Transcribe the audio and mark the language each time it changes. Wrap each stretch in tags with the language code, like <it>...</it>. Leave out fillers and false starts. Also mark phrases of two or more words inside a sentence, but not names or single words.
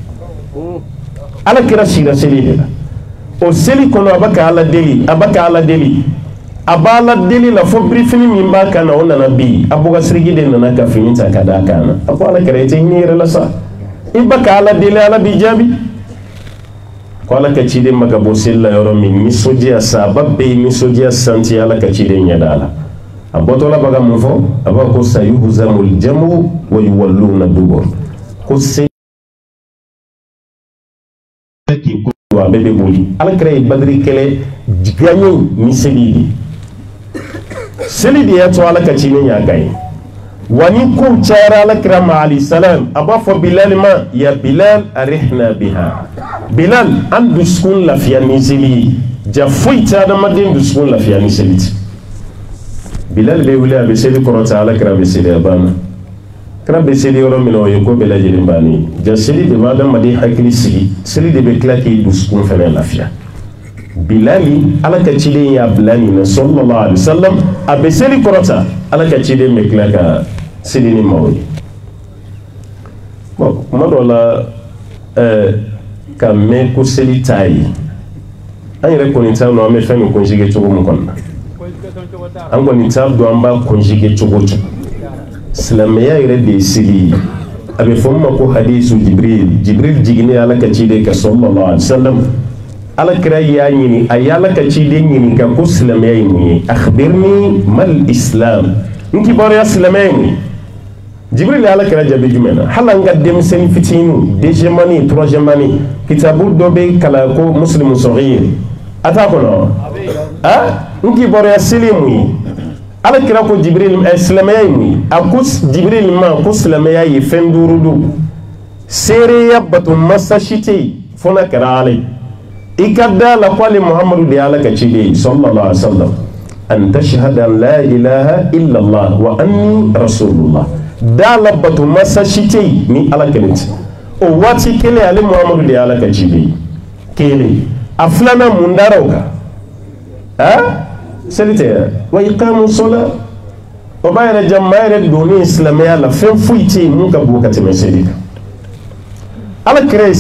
<bm>ala kira sira seli de la o seli kɔnɔ a bɛ ka ala deli a bɛ ka ala deli a b'a ala deli la fo birifini min b'a kan na o nana bi a bɔga siriki de nana ka fini ta ka d'a kan na a ko ala kira i tɛ hinɛ i yɛrɛ la sa i bɛ ka ala deli ala b'i jaabi ko ala ka ciden ma ka bɔ seli la yɔrɔ min nisɔndiya sa a ba bɛɛ ye nisɔndiya santi ala ka ciden ɲɛda la a bɔtɔla bɛ ka mun fɔ a b'a ko</bm> <ar>سيهزم الجمع ويولون الدبر</ar> <bm>ko seli k'i ko a bɛɛ bɛ boli ala kira ye badiri kɛlɛ gagne ni seli de seli de y'a to ala ka ciden y'a gagne wa ni kow cayara ala kira ma</bm> <ar>عليه السلام</ar> <bm>a b'a fɔ bilal ma</bm> <ar>يا بلال أرحنا بها</ar> <bm>bilal an dusukun lafiya ni seli ye ja foyi tɛ adamaden dusukun lafiya ni seli tɛ bilal bɛ wuli a bɛ seli kɔrɔta ala kira bɛ seli a banna kira bɛ seli yɔrɔ min na o ye ko bɛɛ lajɛlen bannen ja seli de bɛ adamaden hakili sigi seli de bɛ tila k'i dusukun fɛnɛ lafiya bilali ala ka ciden y'a bila nin na</bm> <ar>صلى الله عليه وسلم</ar> <bm>a bɛ seli kɔrɔta ala ka ciden bɛ tila ka seli ni maaw ye bon kuma dɔ la ka mɛn ko seli t'a ye an yɛrɛ kɔni t'a dɔn an bɛ fɛn min conjuguer cogo min kɔnɔ na an kɔni t'a dɔn an b'a conjuguer cogo o cogo silamɛya yɛrɛ de ye seli ye a bɛ fɔ min ma ko hadisu jibril jiginnen ala ka ciden kan</bm> <ar>صلى الله عليه وسلم</ar> <bm>ala kira y'a ɲini a y'ala ka ciden ɲininka ko silamɛya ye mun ye</bm> <ar>أخبرني ما الإسلام</ar> <bm>n kibaruya silamɛya ye mun ye jibril ala kira jaabi jumɛn na hali an ka denmisɛnnin fitinin</bm> <fr>deuxième année troisième année</fr> <bm>kitabu dɔ bɛ kalan ko</bm> <ar>المسلم الصغير</ar> <bm>a t'a kɔnɔ n kibaruya seli ye mun ye ala kira ko jibril silamɛya ye mun ye a ko jibril ma ko silamɛya ye fɛn 5 don seereya bato masa si tɛ yen fo n'a kɛra ala ye i ka da la ko ale muhamadu de ala ka ciden</bm> <ar>صلى الله عليه وسلم أن تشهد أن لا إله إلا الله وأني رسول الله</ar> <bm>da la bato masa si tɛ yen ni ala kelen tɛ o waati kelen ale muhamadu de ala ka ciden kelen a filanan mun dara o kan seli tɛ</bm> <ar>وإقام الصلاة</ar> <bm>o b'a yɛrɛ jama yɛrɛ donni silamɛya la fɛn foyi tɛ yen mun ka bon ka tɛmɛ seli kan ala kira ye</bm>